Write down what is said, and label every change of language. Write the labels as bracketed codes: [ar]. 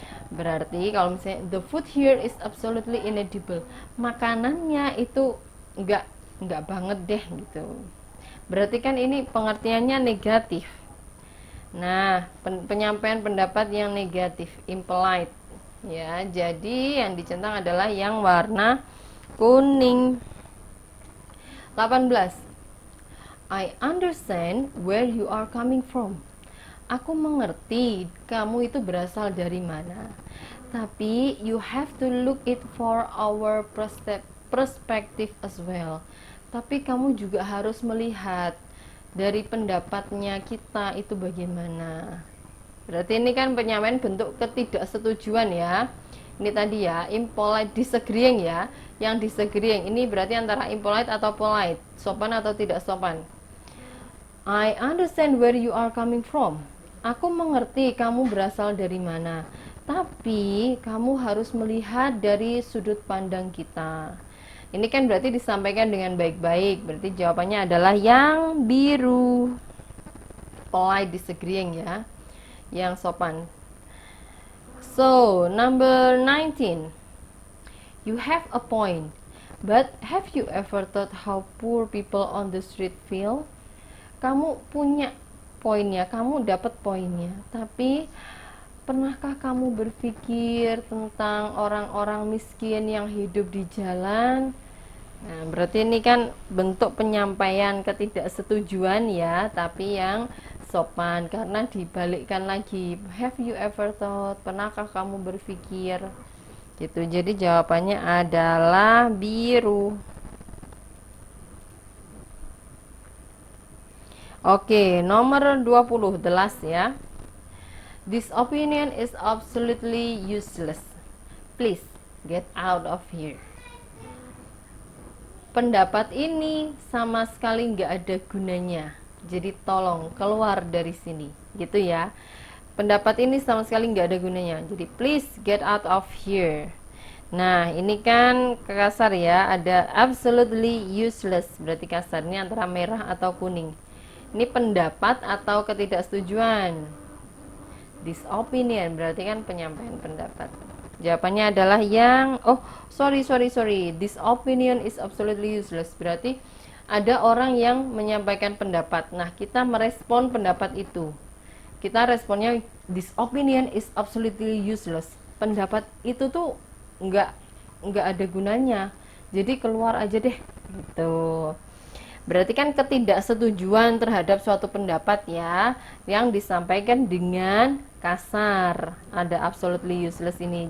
[id] Berarti kalau misalnya [en] the food here is absolutely inedible, [id] makanannya itu enggak banget deh gitu. Berarti kan ini pengertiannya negatif. Nah, penyampaian pendapat yang negatif, impolite ya. Jadi yang dicentang adalah yang warna kuning. 18. [en] I understand where you are coming from. [id] Aku mengerti kamu itu berasal dari mana. Tapi [en] you have to look it for our perspective as well. [id] Tapi kamu juga harus melihat dari pendapatnya kita itu bagaimana. Berarti ini kan penyampaian bentuk ketidaksetujuan ya. Ini tadi ya, [en] impolite disagreeing [id] ya. Yang disagreeing ini berarti antara impolite atau polite, sopan atau tidak sopan. [en] I understand where you are coming from. [id] Aku mengerti kamu berasal dari mana. Tapi kamu harus melihat dari sudut pandang kita. Ini kan berarti disampaikan dengan baik-baik. Berarti jawabannya adalah yang biru. [en] Polite disagreeing [id] ya. Yang sopan. [en] So, number 19. You have a point. But have you ever thought how poor people on the street feel? [id] Kamu punya poinnya, kamu dapat poinnya, tapi pernahkah kamu berpikir tentang orang-orang miskin yang hidup di jalan? Nah, berarti ini kan bentuk penyampaian ketidaksetujuan ya, tapi yang sopan, karena dibalikkan lagi, [en] have you ever thought, [id] pernahkah kamu berpikir gitu. Jadi jawabannya adalah biru. Oke, nomor 20, [en] the last [id] ya. [en] This opinion is absolutely useless. Please get out of here. [id] Pendapat ini sama sekali nggak ada gunanya. Jadi tolong keluar dari sini, gitu ya. Pendapat ini sama sekali nggak ada gunanya. Jadi [en] please get out of here. [id] Nah, ini kan kasar ya, ada [en] absolutely useless, [id] berarti kasarnya antara merah atau kuning. Ini pendapat atau ketidaksetujuan. [en] This opinion [id] berarti kan penyampaian pendapat. Jawabannya adalah yang sorry. [en] This opinion is absolutely useless. [id] Berarti ada orang yang menyampaikan pendapat. Nah, kita merespon pendapat itu. Kita responnya [en] this opinion is absolutely useless. [id] Pendapat itu tuh nggak ada gunanya. Jadi keluar aja deh gitu. Berarti kan ketidaksetujuan terhadap suatu pendapat ya, yang disampaikan dengan kasar. Ada [en] absolutely useless [id] ini.